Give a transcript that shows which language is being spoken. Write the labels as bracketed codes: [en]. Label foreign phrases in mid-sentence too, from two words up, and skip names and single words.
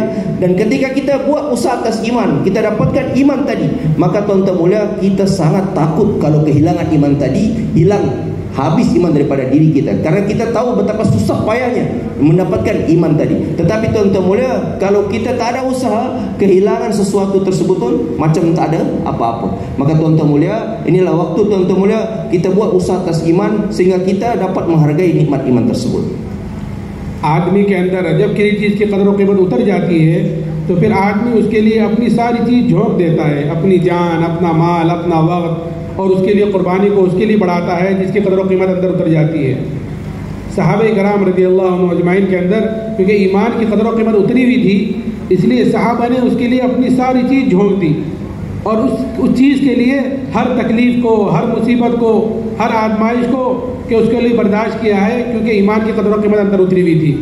[ms] Dan ketika kita buat usaha atas iman, kita dapatkan iman tadi, maka tuan-tuan mulia, kita sangat takut kalau kehilangan iman tadi, hilang, habis iman daripada diri kita, karena kita tahu betapa susah payahnya mendapatkan iman tadi. Tetapi tuan-tuan mulia, kalau kita tak ada usaha, kehilangan sesuatu tersebut pun macam tak ada apa-apa. Maka tuan-tuan mulia, inilah waktu tuan-tuan mulia kita buat usaha atas iman sehingga kita dapat menghargai nikmat iman tersebut. [ur] آدمی کے اندر جب کسی چیز کی قدر و قیمت اتر جاتی ہے تو پھر آدمی اس کے لیے اپنی ساری چیز جھونک دیتا ہے، اپنی جان، اپنا مال، اپنا وقت، اور اس کے لیے قربانی کو اس کے لیے بڑھاتا ہے جس کی قدر و قیمت اندر اتر جاتی ہے. صحابۂ کرام [ar] رضي الله عنهم أجمعين [ur] کے اندر کیونکہ ایمان کی قدر و قیمت اتری ہوئی تھی، اس لیے صحابہ نے اس کے لیے اپنی ساری چیز جھونک دی، اور اس چیز کے لیے ہر تکلیف کو، ہر مصیبت کو، ہر آزمائش کو کہ اس کے لیے برداشت کیا ہے، کیونکہ ایمان کی قدر و قیمت اندر اتری ہوئی تھی.